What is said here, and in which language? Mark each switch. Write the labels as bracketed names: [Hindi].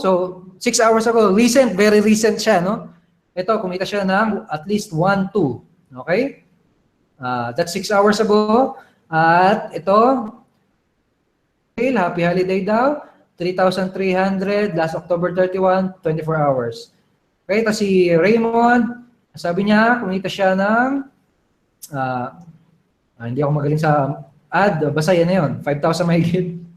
[Filipino] So, 6 hours ago, [English] recent, very recent [Filipino] siya, no? Ito, kumita siya ng at least 1,200. [English] Okay? That's 6 hours ago. [Filipino] At ito, [English] Happy Holiday [Filipino] daw, 3,300, [English] last October 31, 24 hours. [Filipino] Okay, ito si Raymond, sabi niya, kumita siya ng, hindi ako magaling sa ad, basta yan na yun, 5,000 mahigit.